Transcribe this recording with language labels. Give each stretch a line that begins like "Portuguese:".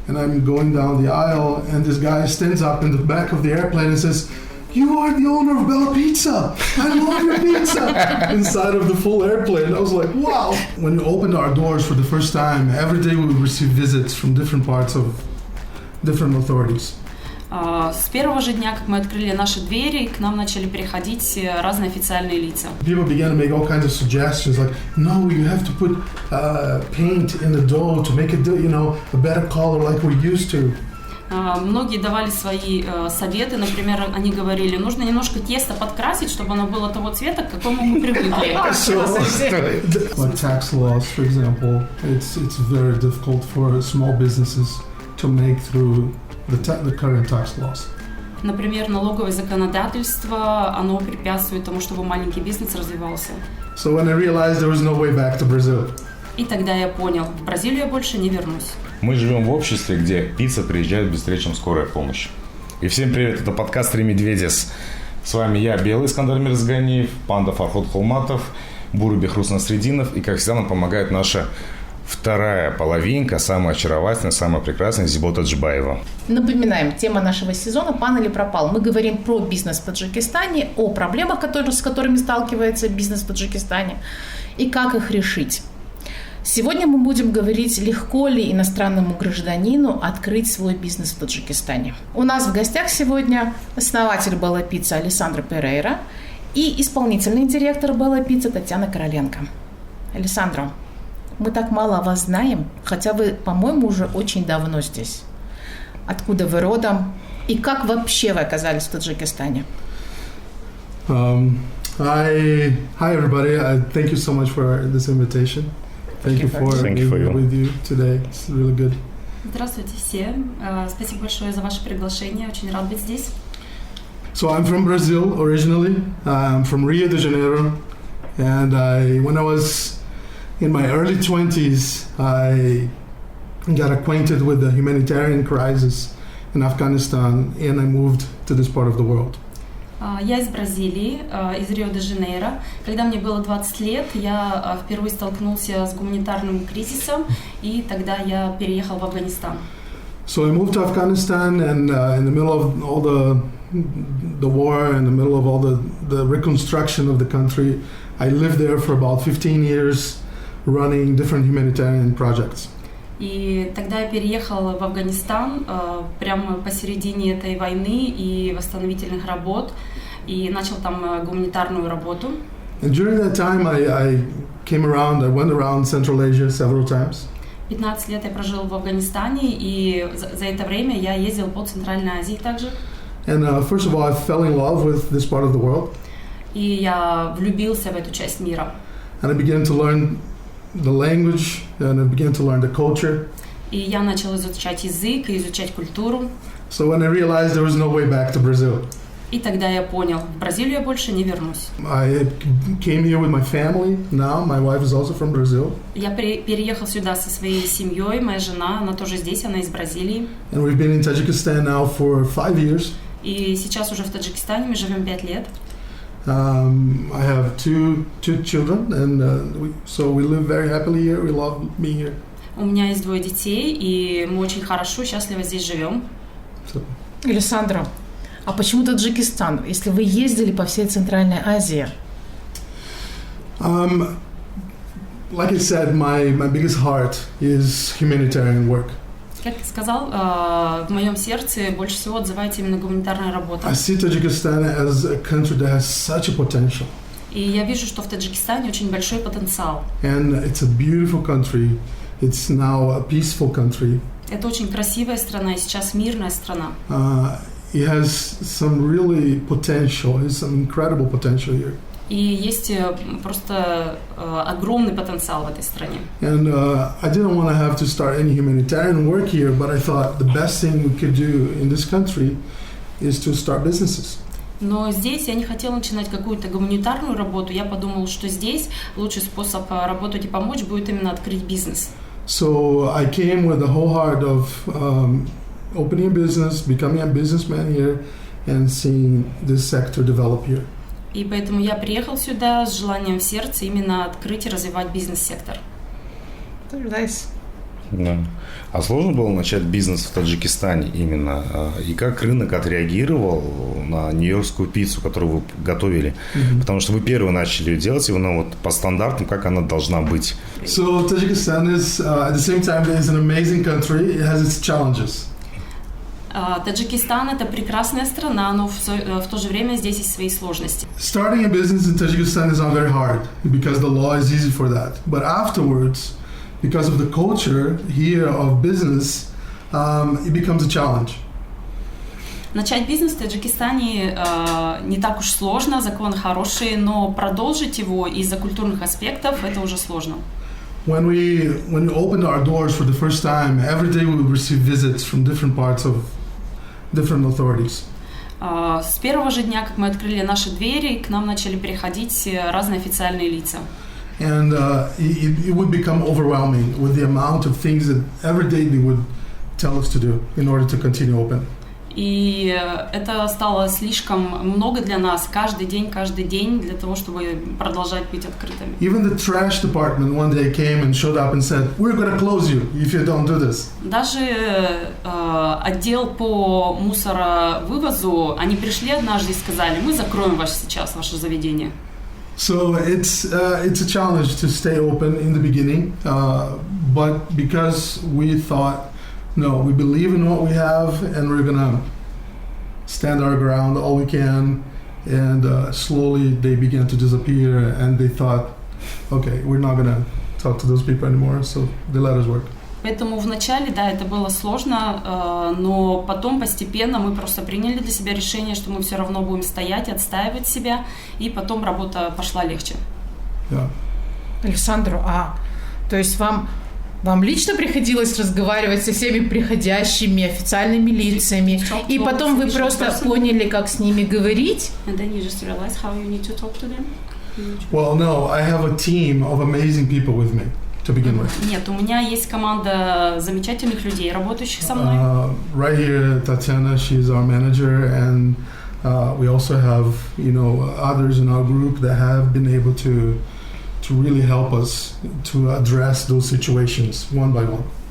English: and I'm going down the aisle, and this guy stands up in the back of the airplane and says, "You are the owner of Bella Pizza. I love your pizza." Inside of the full airplane. I was like, wow. When we opened our doors for the first time, every day we would receive visits from different parts of different authorities.
Russian: С первого же дня, как мы открыли наши двери, к нам начали приходить разные официальные лица.
English: People began to make all kinds of suggestions, like, no, you have to put paint in the dough to make it, a better color like we used to.
Russian: Многие давали свои советы, например, они говорили, нужно немножко тесто подкрасить, чтобы оно было того цвета, к какому мы привыкли.
English: Like tax laws, for example, it's very difficult for small businesses to make through the current tax laws.
Russian: Например, налоговое законодательство, оно препятствует тому, чтобы маленький бизнес развивался.
English: So when I realized there was no way back to Brazil.
Russian: И тогда я понял, в Бразилию я больше не вернусь. Мы живем в обществе, где пицца приезжает быстрее, чем скорая помощь. И всем привет, это подкаст «Три медведис». С вами я, Белый Искандар Мирзганиев, Панда Фархот Холматов, Бурый Бехрус Насрединов. И, как всегда, нам помогает наша вторая половинка, самая очаровательная, самая прекрасная Зибота Джбаева. Напоминаем, тема нашего сезона «Пан или пропал». Мы говорим про бизнес в Таджикистане, о проблемах, с которыми сталкивается бизнес в Таджикистане и как их решить. Сегодня мы будем говорить, легко ли иностранному гражданину открыть свой бизнес в Таджикистане. У нас в гостях сегодня основатель Bella Pizza Алессандро Перейра и исполнительный директор Bella Pizza Татьяна Короленко. Алессандро, мы так мало о вас знаем, хотя вы, по-моему, уже очень давно здесь. Откуда вы родом и как вообще вы оказались в Таджикистане?
English: Hi everybody. Thank you so much for this invitation. Thank you for being with you today. It's really good.
Russian: Здравствуйте все. Спасибо большое за ваше приглашение. Очень рад быть здесь.
English: So I'm from Brazil originally. I'm from Rio de Janeiro. And when I was in my early 20s, I got acquainted with the humanitarian crisis in Afghanistan, and I moved to this part of the world.
Russian: Я из Бразилии, из Рио-де-Жанейро. Когда мне было 20 лет, я впервые столкнулся с гуманитарным кризисом, и тогда я переехал в Афганистан.
English: So I moved to Afghanistan, and in the middle of all the war, in the middle of all the reconstruction of the country, I lived there for about 15 years, running different humanitarian projects.
Russian: И тогда я переехал в Афганистан прямо посередине этой войны и восстановительных работ, и начал там гуманитарную работу.
English: And during that time, I went around Central Asia several times.
Russian: 15 лет я прожил в Афганистане, и за это время я ездил по Центральной Азии также.
English: And first of all, I fell in love with this part of the world.
Russian: И я влюбился в эту часть мира.
English: And I began to learn the language, and I began to learn the culture.
Russian: И я начал изучать язык и изучать культуру.
English: So when I realized there was no way back to Brazil.
Russian: И тогда я понял, в Бразилию я больше не вернусь.
English: I came here with my family. Now my wife is also from Brazil.
Russian: Я переехал сюда со своей семьей, моя жена, она тоже здесь, она из Бразилии.
English: And we've been in Tajikistan now for 5 years.
Russian: И сейчас уже в Таджикистане мы живем 5 лет.
English: I have two children, and so we live very happily here. We love being here.
Russian: У меня есть 2 детей, и мы очень хорошо, счастливо здесь живем. Алессандро, а почему Таджикистан, если вы ездили по всей Центральной Азии?
English: Like I said, my biggest heart is humanitarian work.
Russian: Как я сказал, в моем сердце больше всего отзывается именно гуманитарная работа.
English: I see Tajikistan as a country that has such a potential.
Russian: И я вижу, что в Таджикистане очень большой потенциал.
English: And it's a beautiful country. It's now a peaceful country.
Russian: Это очень красивая страна и сейчас мирная страна.
English: It has some really potential. There's some incredible potential here.
Russian: И есть просто огромный потенциал в этой стране.
English: And I didn't want to have to start any humanitarian work here, but I thought the best thing we could do in this country is to start businesses.
Russian: Но здесь я не хотела начинать какую-то гуманитарную работу. Я подумал, что здесь лучший способ работать и помочь будет именно открыть бизнес.
English: So I came with the whole heart of opening a business, becoming a businessman here, and seeing this sector develop here.
Russian: И поэтому я приехал сюда с желанием в сердце именно открыть и развивать бизнес-сектор.
English: Nice.
Russian: Да. А сложно было начать бизнес в Таджикистане именно? И как рынок отреагировал на нью-йоркскую пиццу, которую вы готовили? Потому что вы первые начали ее делать, и вот по стандартам, как она должна быть.
English: So Tajikistan is, at the same time, it is an amazing country. It has its challenges.
Russian: Таджикистан – это прекрасная страна, но в то же время здесь есть свои сложности.
English: Starting a business in Tajikistan is not very hard because the law is easy for that. But afterwards, because of the culture here of business, it becomes a challenge.
Russian: Начать бизнес в Таджикистане не так уж сложно, законы хорошие, но продолжить его из-за культурных аспектов – это уже сложно.
English: When we opened our doors for the first time, every day we would receive visits from different parts of different authorities.
Russian: С первого же дня, как мы открыли наши двери, к нам начали приходить разные официальные лица.
English: And it would become overwhelming with the amount of things that every day they would tell us to do in order to continue open.
Russian: И это стало слишком много для нас каждый день для того, чтобы продолжать быть открытыми.
English: Even the trash department one day came and showed up and said, "We're going to close you if you don't do this."
Russian: Даже отдел по мусоровывозу, они пришли однажды и сказали: мы закроем ваше заведение.
English: So it's a challenge to stay open in the beginning, but because we thought, no, we believe in what we have, and we're gonna stand our ground all we can. And slowly they began to disappear, and they thought, okay, we're not gonna talk to those people anymore. So they let us work.
Russian: Поэтому вначале, да, это было сложно, но потом постепенно мы просто приняли для себя решение, что мы все равно будем стоять, отстаивать себя, и потом работа пошла легче.
English: Yeah.
Russian: Александру, то есть вам лично приходилось разговаривать со всеми приходящими официальными лицами, и потом вы просто поняли, как с ними говорить?
English: And then you just realize how you need to talk to them? Well, no, I have a team of amazing people with me to begin with.
Russian: Нет, у меня есть команда замечательных людей, работающих со мной.
English: Right here, Tatiana, she's our manager, and we also have, others in our group that have been able to really help us to address those situations one by one.